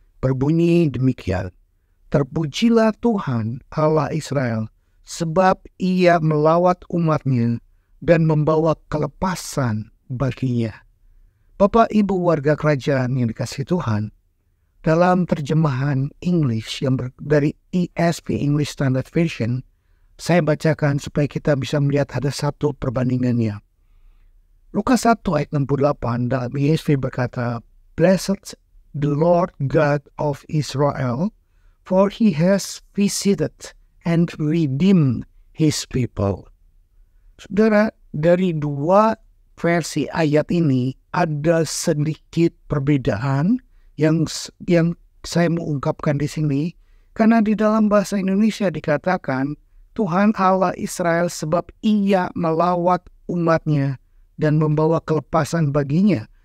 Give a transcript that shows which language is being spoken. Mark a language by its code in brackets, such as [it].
[id] Berbunyi demikian. Terpujilah Tuhan Allah Israel, sebab ia melawat umatnya dan membawa kelepasan baginya. Bapak Ibu warga kerajaan yang dikasihi Tuhan, dalam terjemahan English yang dari ESV English Standard Version, saya bacakan supaya kita bisa melihat ada satu perbandingannya. Lukas 1 ayat 68 dalam ESV berkata, [en] Blessed the Lord God of Israel, for he has visited and redeemed his people. [id] Saudara, dari dua versi ayat ini ada sedikit perbedaan yang saya mau ungkapkan di sini, karena di dalam bahasa Indonesia dikatakan Tuhan Allah Israel sebab ia melawat umatnya dan membawa kelepasan baginya.